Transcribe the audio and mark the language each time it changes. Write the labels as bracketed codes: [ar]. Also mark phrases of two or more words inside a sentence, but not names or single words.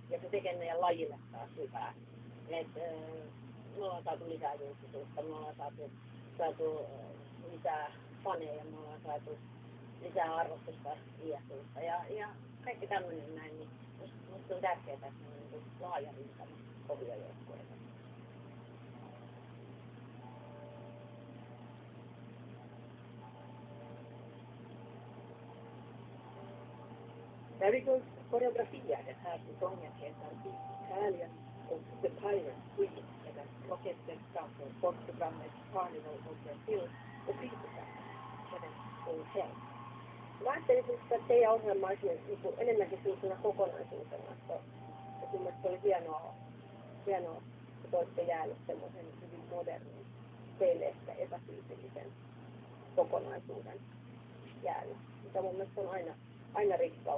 [fi] Ja se tekee meidän lajille taas hyvää. Me ollaan saatu lisää julkisuutta, me ollaan saatu lisää faneja, me ollaan saatu lisää arvostusta IFU:sta ja kaikki tämmöinen näin, niin musta on tärkeää, että meillä on niin laaja rintama kovia joukkueita. [sv] Marigolds koreografia den här säsongen heter Beat Italian och The Pirate Queen eller Roketten framför sportprogrammet Carnival of Brazil och filmprogrammet Heaven or Hell. [fi] Mä ajattelisin, että teidän ohjelma olisi niin enemmänkin sellaisena kokonaisuutena, että mun mielestä se oli hienoa, että olette jäänyt semmoisen hyvin modernin, teille ehkä epätyypillisen kokonaisuuden jäänyt, mikä mun mielestä on aina rikkaus.